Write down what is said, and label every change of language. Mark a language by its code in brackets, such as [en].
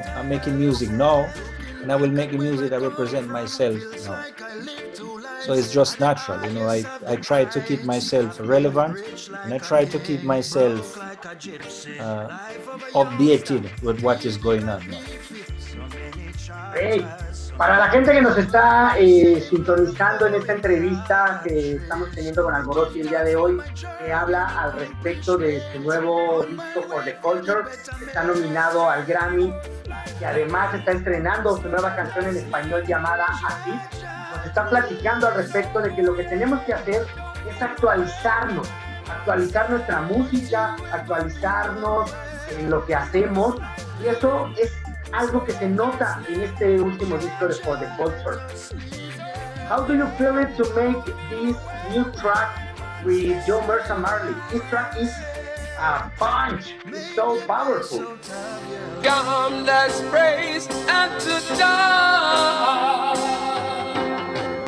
[en] I'm making music now, and I will make the music that represent myself now. So it's just natural, you know. I try to keep myself relevant, and I try to keep myself updated with what is going on now. [es] Hey, para la gente que nos está sintonizando en esta entrevista que estamos teniendo con Alborosie el día de hoy, que habla al respecto de su nuevo disco For the Culture, que está nominado al Grammy, que además está estrenando su nueva canción en español llamada Así. Nos está platicando al respecto de que lo que tenemos que hacer es actualizar nuestra música, actualizarnos en lo que hacemos, y eso es algo que se nota en este último disco de For the Culture. [en] How do you feel it to make this new track with Muchas and Marley? This track is a punch. It's so powerful. Come, let's praise and to die.